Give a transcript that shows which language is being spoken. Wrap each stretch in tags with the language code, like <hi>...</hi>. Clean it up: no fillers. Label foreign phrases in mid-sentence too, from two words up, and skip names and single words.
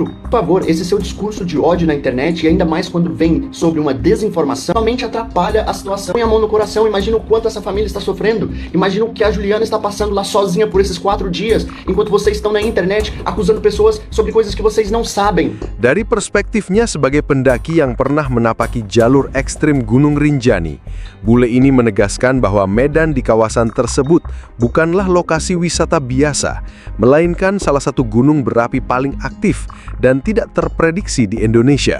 <pt>Por favor, esse seu discurso de ódio na internet, e ainda mais quando vem sobre uma desinformação, realmente atrapalha a situação. Põe a mão no coração, imagina o quanto essa família está sofrendo. Imagina o que a Juliana está passando lá sozinha por esses 4 dias, enquanto vocês estão na internet acusando pessoas sobre coisas que vocês não sabem.</pt> <id>Dari perspektifnya sebagai pendaki yang pernah menapaki jalur ekstrim Gunung Rinjani, bule ini menegaskan bahwa medan di kawasan tersebut bukanlah lokasi wisata biasa, melainkan salah satu gunung berapi paling aktif dan tidak terprediksi di Indonesia.</id>